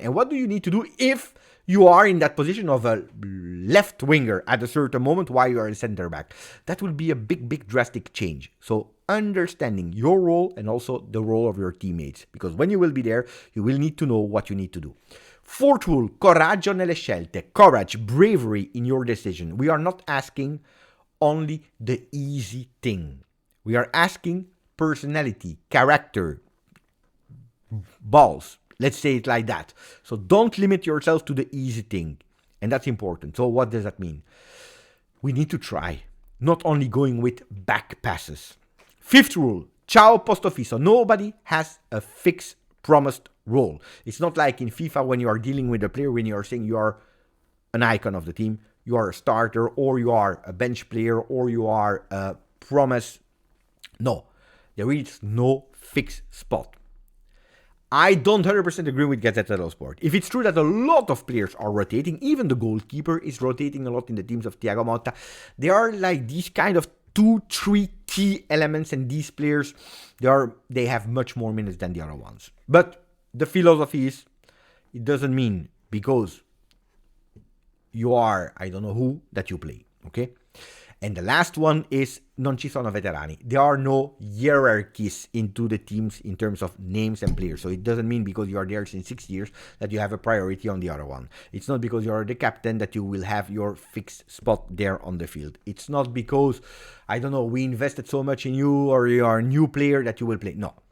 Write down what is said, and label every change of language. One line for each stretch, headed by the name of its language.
English: And what do you need to do if you are in that position of a left winger at a certain moment while you are a center back? That will be a big drastic change. So understanding your role and also the role of your teammates. Because when you will be there, you will need to know what you need to do. Fourth rule,
Italian: coraggio nelle scelte.
English: Courage, bravery in your decision. We are not asking only the easy thing. We are asking personality, character, balls. Let's say it like that. So don't limit yourself to the easy thing. And that's important. So what does that mean? We need to try. Not only going with back passes. Fifth rule,
Italian: ciao posto fisso.
English: Nobody has a fixed promised role. It's not like in FIFA when you are dealing with a player, when you are saying you are an icon of the team, you are a starter, or you are a bench player, or you are a promise. No, there is no fixed spot. I don't 100% agree with Gazzetta dello Sport. If it's true that a lot of players are rotating, even the goalkeeper is rotating a lot in the teams of Thiago Motta, there are like these kind of 2-3 key elements, and these players, they have much more minutes than the other ones. But the philosophy is, it doesn't mean because you are, I don't know who, that you play, okay? And the last one is
Italian: non ci sono veterani.
English: There are no hierarchies into the teams in terms of names and players. So it doesn't mean because you are there since 6 years that you have a priority on the other one. It's not because you are the captain that you will have your fixed spot there on the field. It's not because, I don't know, we invested so much in you or you are a new player that you will play. No.